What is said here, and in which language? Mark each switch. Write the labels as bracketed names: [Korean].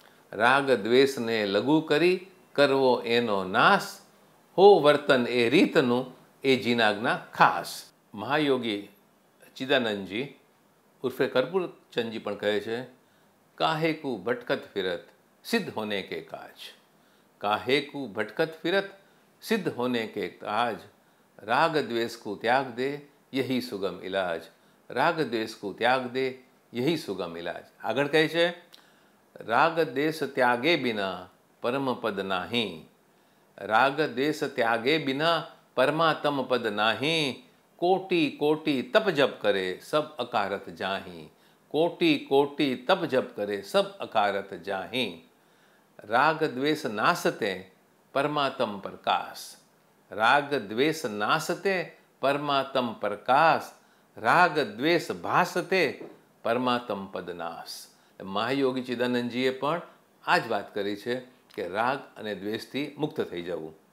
[Gujarati] રાગ દ્વેષને લઘુ કરી કરવો એનો નાશ, હો વર્તન એ રીતનું એ જીનાજ્ઞા ખાસ. મહાયોગી ચિદાનંદજી ઉર્ફે કર્પૂરચંદજી પણ કહે છે, [Hindi] કાહે કુ ભટકત ફિરત સિદ્ધ હોને કે કાજ. काहे को भटकत फिरत सिद्ध होने के काज, राग द्वेष को त्याग दे यही सुगम इलाज. राग द्वेष को त्याग दे यही सुगम इलाज. [Gujarati] આગળ કહે છે, [Hindi] રાગ દ્વેષ ત્યાગે બિના પરમ પદ નાહી. રાગ દ્વેષ ત્યાગે બિના પરમાત્મ પદ નાહી. कोटि कोटि तप जप करे सब अकारत जाही. कोटि कोटि तप जप करे सब अकारत जाही. राग द्वेष नासते परमात्म प्रकाश. राग द्वेष नासते परमात्म प्रकाश. राग द्वेष भासते परमात्म पदनाश. [Gujarati] મહાયોગી ચિદાનંદજીએ પણ આ જ વાત કરી છે કે રાગ અને દ્વેષથી મુક્ત થઈ જવું.